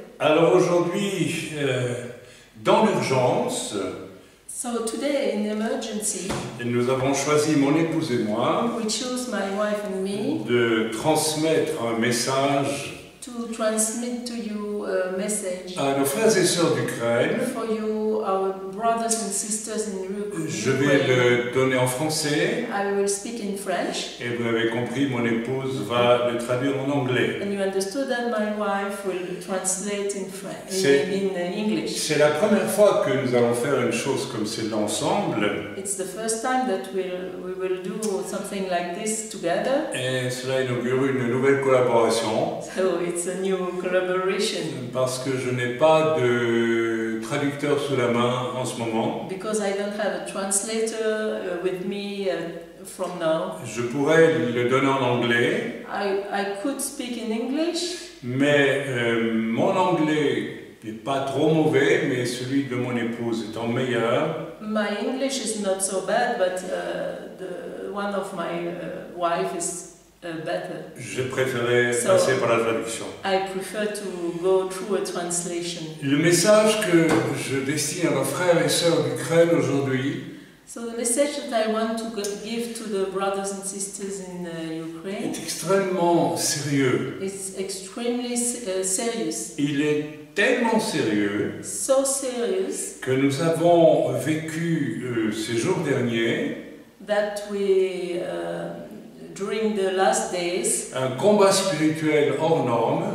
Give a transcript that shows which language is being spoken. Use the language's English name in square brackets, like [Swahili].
[French] Alors aujourd'hui, dans l'urgence, [English] So today in emergency, [French] nous avons choisi, mon épouse et moi, [English] we chose my wife and me [French] de transmettre un message [English] to transmit to you a message [French] à nos frères et sœurs d'Ukraine. [English] for you, our brothers and sisters in Ukraine. [French] Je vais le donner en français [English] I will speak in French, [French] et vous avez compris, mon épouse va le traduire en anglais. [English] and you understood that my wife will translate in French, [French] C'est- [English] in English. [French] C'est la première fois que nous allons faire une chose comme celle-là ensemble [English] It's the first time that we will do something like this together. [French] et cela inaugure une nouvelle collaboration. [English] So it's a new collaboration. [French] Parce que je n'ai pas de traducteur sous la main en ce moment. [English] Because I don't have a translator with me from now. [French] Je pourrais le donner en anglais, [English] I could speak in English, [French] mais mon anglais n'est pas trop mauvais, mais celui de mon épouse étant meilleur. [English] my English is not so bad, but the one of my wife is better. [French] Je préférais [English] So- [French] passer par la traduction. [English] I prefer to go through a translation. [French] Le message que je destine à nos frères et sœurs d'Ukraine aujourd'hui [English] So the message that I want to give to the brothers and sisters in Ukraine [French] est extrêmement sérieux. [English] is extremely serious. [French] Il est tellement sérieux [English] So serious [French] que nous avons vécu ces jours derniers [English] that we, during the last days, [French] un combat spirituel hors norme